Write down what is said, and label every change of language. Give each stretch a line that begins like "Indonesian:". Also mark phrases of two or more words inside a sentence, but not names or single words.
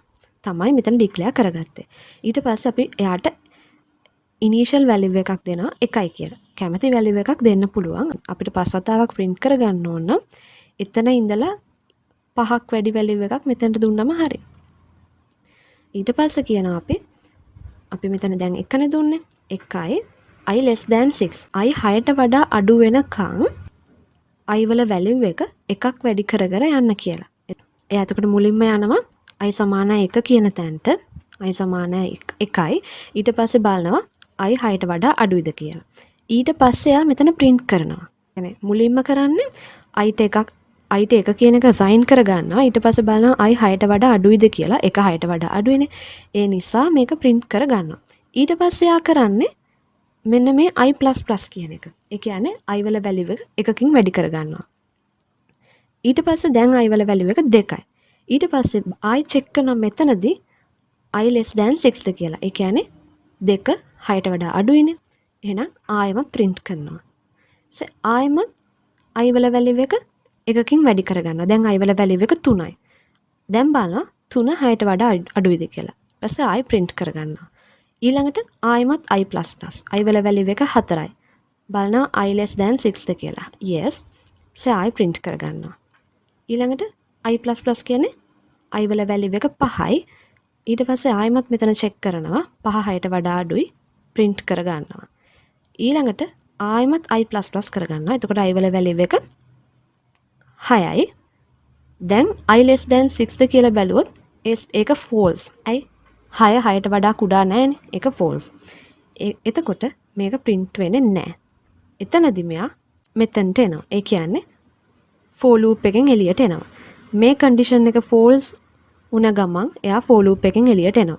Sinhala: තමයි මෙතන declare කරගත්තේ. ඊට පස්සේ අපි එයාට initial value එකක් දෙනවා 1යි කියලා. කැමති value එකක් දෙන්න පුළුවන්. අපිට 5 වතාවක් print කරගන්න ඕන නම් එතන ඉඳලා 5ක් වැඩි value එකක් මෙතනට දුන්නම හරි. ඊට පස්සේ කියනවා අපි මෙතන දැන් 1නේ දුන්නේ. 1යි I
English: less than
Sinhala: 6. I 6ට වඩා අඩු වෙනකන් I වල value එක එකක් වැඩි කර යන්න කියලා. එයා එතකොට මුලින්ම යනවා I සමානයි 1 කියන තැනට. I සමානයි 1යි. ඊට පස්සේ බලනවා I 6ට වඩා අඩුයිද කියලා. ඊට පස්සේ එයා මෙතන print කරනවා. يعني මුලින්ම කරන්නේ Iට 1 කියන එක assign කරගන්නවා. ඊට පස්සේ බලනවා I 6ට වඩා අඩුයිද කියලා. 1 6ට වඩා අඩුයිනේ. ඒ නිසා මේක print කරගන්නවා. ඊට පස්සේ එයා කරන්නේ මෙන්න මේ I++ කියන එක. ඒ කියන්නේ I වල value එක එකකින් වැඩි කරගන්නවා. ඊට පස්සේ දැන් I වල value එක 2යි. ඊට පස්සේ I check කරනවා මෙතනදී I
English: less than
Sinhala: 6ද කියලා. ඒ කියන්නේ 2 6ට වඩා අඩුයිනේ. එහෙනම් ආයෙමත් print කරනවා. ආයෙමත් I වල value එක එකකින් වැඩි කරගන්නවා. දැන් I වල value එක 3යි. දැන් බලනවා 3 6ට වඩා අඩුයිද කියලා. ඊපස්සේ ආයෙ print කරගන්නවා. ඊළඟට ආයෙමත් I++. I වල value එක 4යි. බලනවා I
English: less than
Sinhala: 6ද කියලා. yes. ආයෙ print කරගන්නවා. ඊළඟට I++ කියන්නේ I වල value එක 5යි. ඊට පස්සේ ආයෙමත් මෙතන check කරනවා 5 6ට වඩා අඩුයි print කරගන්නවා. ඊළඟට ආයෙමත් I++ කරගන්නවා. එතකොට I වල value එක 6යි. දැන් I
English: less than
Sinhala: 6ද කියලා බැලුවොත් ඒක false. ඇයි? 6 6ට වඩා කුඩා නැහැනේ. ඒක false. එතකොට මේක print වෙන්නේ නැහැ. එතනදි මෙයා මෙතනට එනවා. ඒ කියන්නේ
English: for loop
Sinhala: එකෙන් එළියට එනවා. මේ condition එක false වුණ ගමන් එයා
English: for loop
Sinhala: එකෙන් එළියට එනවා.